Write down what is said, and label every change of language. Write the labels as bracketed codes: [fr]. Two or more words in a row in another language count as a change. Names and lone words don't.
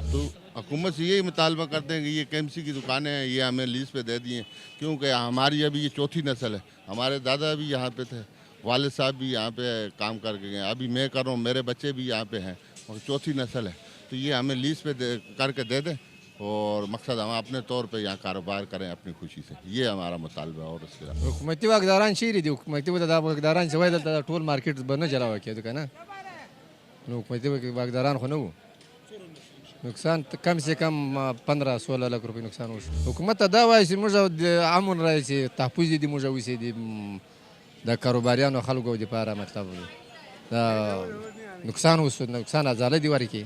[ur] تو حکومت سے یہی مطالبہ کرتے ہیں کہ یہ KMC کی دکانیں ہیں، یہ ہمیں لیز پہ دے دیے، کیونکہ ہماری ابھی یہ چوتھی نسل ہے. ہمارے دادا بھی یہاں پہ تھے، والد صاحب بھی یہاں پہ کام کر کے گئے، ابھی میں کر رہا ہوں، میرے بچے بھی یہاں پہ ہیں اور چوتھی نسل ہے. تو یہ ہمیں لیز پہ کر کے دے دیں اور مقصد ہم اپنے طور پہ یہاں کاروبار کریں اپنی خوشی سے. یہ ہمارا مطالبہ ہے۔ اور اس کے علاوہ [ps] حکومتي واکداران چیرې دي؟ حکومتي واکداران چې وای دلته ټول مارکیټ به نه جلاوه کېدو که نه، نو حکومتي واکداران خو نه وو. نقصان [ur] کم سے کم [ps] 15-16 لک روپۍ نقصان وشو. حکومت ته دا وایي چې موږ د امن رایې چې تحفظ دي موږ اوسې دي د کاروباریانو خلکو دپاره، مطلب دا نقصان وشو، نقصان ازاله دي ورکړي.